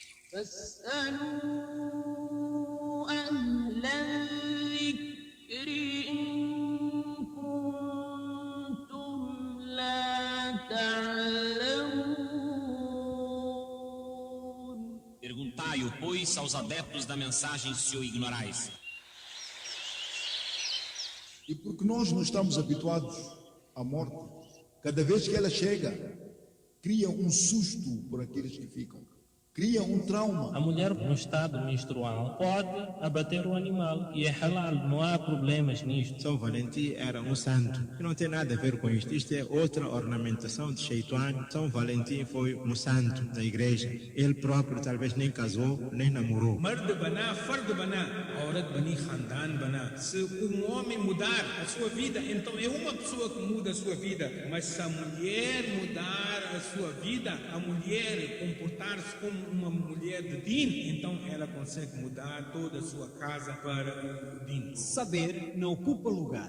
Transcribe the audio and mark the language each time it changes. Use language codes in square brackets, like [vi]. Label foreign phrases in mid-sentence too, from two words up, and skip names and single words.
[ar] فاسألوا أهل الذكر إن كنتم لا تعلمون. [pt] Perguntai-o, pois, aos adeptos da mensagem se o ignorais. E porque nós não estamos habituados à morte, cada vez que ela chega, cria um susto por aqueles que ficam, cria um trauma. A mulher no estado menstrual pode abater o animal e é halal, não há problemas nisto. São Valentim era um santo, que não tem nada a ver com isto. Isto é outra ornamentação de Shaitan. São Valentim foi um santo da igreja. Ele próprio talvez nem casou, nem namorou. [ur] مرد بنا، فرد بنا، عورت بنی، خاندان بنا. [pt] Se homem mudar a sua vida, então é uma pessoa que muda a sua vida. Mas se a mulher mudar a sua vida, a mulher comportar-se como uma mulher de din, então ela consegue mudar toda a sua casa para o din. Saber não ocupa lugar.